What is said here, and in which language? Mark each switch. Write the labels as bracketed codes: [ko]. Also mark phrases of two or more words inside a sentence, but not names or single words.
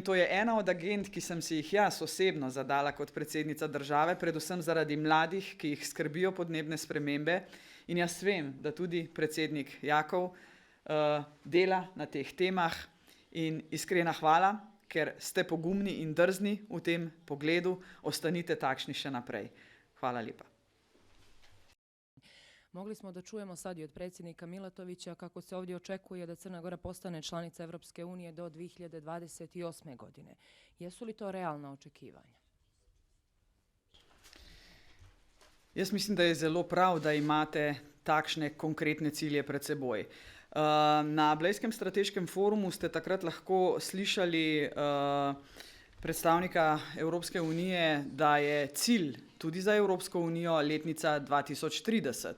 [sl] To je ena od agend, ki sem si jih jaz osebno zadala kot predsednica države, predvsem zaradi mladih, ki jih skrbijo podnebne spremembe, in jaz vem, da tudi predsednik Jakov dela na teh temah, in iskrena hvala, ker ste pogumni in drzni v tem pogledu, ostanite takšni še naprej. Hvala lepa. [sr] Mogli smo da čujemo sad i od predsjednika Milatovića kako se ovdje očekuje da Crna Gora postane članica Evropske unije do 2028. godine. Jesu li to realna očekivanja? [sl] Jaz mislim, da je zelo prav, da imate takšne konkretne cilje pred seboj. Na Blejskem strateškem forumu ste takrat lahko slišali predstavnika Evropske unije, da je cilj tudi za Evropsko unijo letnica 2030.